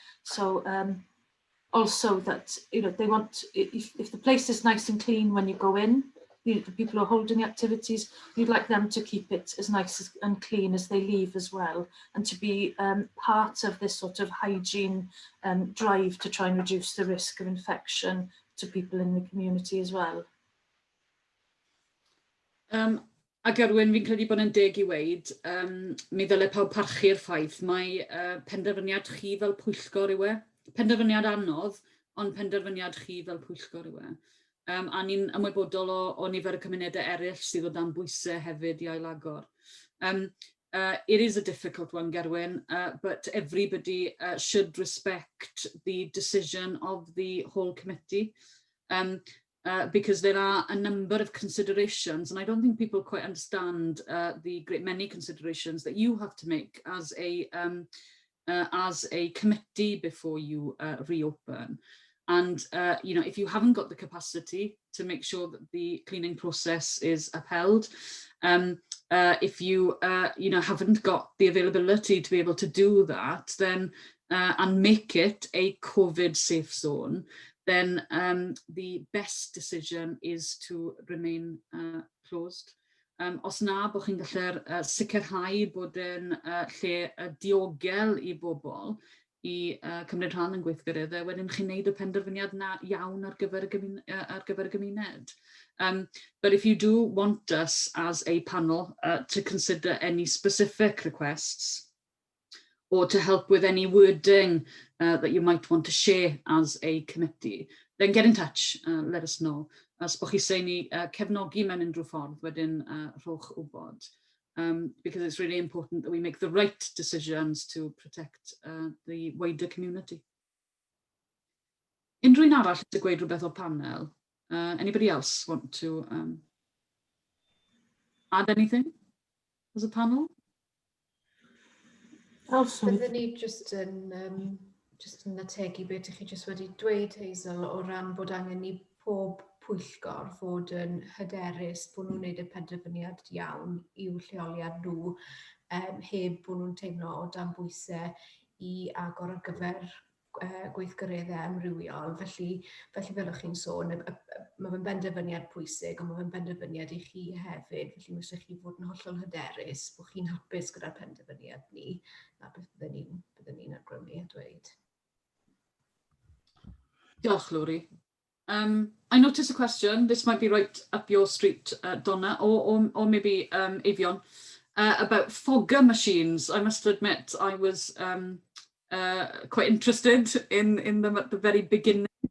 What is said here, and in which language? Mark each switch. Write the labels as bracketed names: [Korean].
[English] So also that, they want, if the place is nice and clean when you go in, the people who are holding the activities, you'd like them to keep it as nice and clean as they leave as well, and to be part of this sort of hygiene drive to try and reduce the risk of infection to people in the community as well. [Welsh] Ac Arwyn, fi'n credu bod yn deg i weid, mi ddyle pawb parchu'r ffaith, mae penderfyniad chi fel pwyllgor yw e. Penderfyniad anodd, ond penderfyniad chi fel pwyllgor yw e. A ni'n ymwybodol o nifer y cymunedau eraill sydd o dan bwysau hefyd i Ailagor. [English] It is a difficult one, Gerwyn, but everybody should respect the decision of the whole committee. Because there are a number of considerations, and I don't think people quite understand the great many considerations that you have to make as a committee before you reopen. And if you haven't got the capacity to make sure that the cleaning process is upheld, if you haven't got the availability to be able to do that, then and make it a COVID safe zone, then the best decision is to remain closed. [Welsh] Os na bod chi'n gallu sicrhau bod yn lle diogel i bobl i cymryd rhan yn gweithgareddau, wedyn chi'n neud y penderfyniad na iawn ar gyfer y gymuned. [English] But if you do want us as a panel to consider any specific requests, or to help with any wording that you might want to share as a committee, then get in touch, let us know. [Welsh] As bo chi eisiau ni cefnogi mewn unrhyw ffordd, wedyn rhowch wybod. [English] Because it's really important that we make the right decisions to protect the wider community. [Welsh] Unrhyw un arall sy'n gweud rhywbeth o'r panel? [English] Anybody else want to add anything as a panel? [Welsh] Byddwn ni just yn ategu beth ych chi just wedi dweud, Hazel, o ran bod angen i pob pwyllgor fod yn hyderus bod nhw'n gwneud y penderfyniad iawn i'w lleoliad nhw, heb bod nhw'n teimlo o dan bwysau i agor ar gyfer gweithgareddau amrywiol. Felly fel o'ch chi'n sôn, mae fe'n benderfyniad pwysig, ond mae fe'n benderfyniad i chi hefyd. Felly mae eisiau chi fod yn hollol hyderus bod chi'n hapus gyda'r penderfyniad ni, a beth bydden ni'n awgrymu a dweud. Diolch, Lori. [English] I noticed a question, this might be right up your street, Donna, or maybe Evian, about fogger machines. I must admit, I was quite interested in them at the very beginning.